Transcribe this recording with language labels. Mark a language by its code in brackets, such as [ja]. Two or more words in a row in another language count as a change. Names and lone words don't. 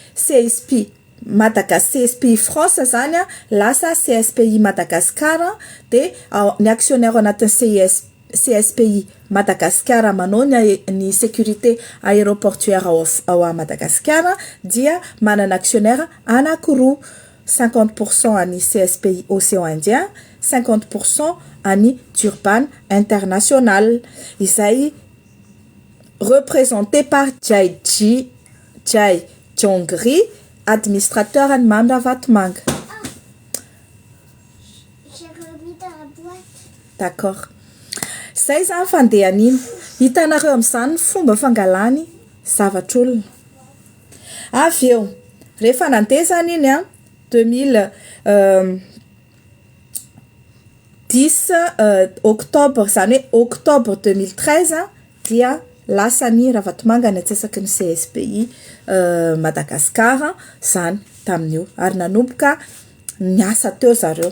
[mg] CSPI France zany lasa CSPI Madagascar de ny actionnaire anatin'ny CSPI Madagascar manao ny [fr] sécurité aéroportuaire [mg] ao Madagascar dia manana actionnaire anakiroa, 50% any CSPI Océan Indien, 50% any Durban International. Izay [fr] représenté par [mg] Jai Jongri, administrateur any Mamy Ravatomanga. [fr] J'ai remis dans la boîte. D'accord. [mg] Zay zany fandehaniny. Hitanareo am'izany fomba fangalany zavatr'olona. Avy eo, rehefa nandeha zany iny 10 octobre zany hoe octobre 2013 dia lasany Ravatomanga ny atsasaky ny CSPI Madagascar zany tamin'io ary nanomboka niasa teo zareo.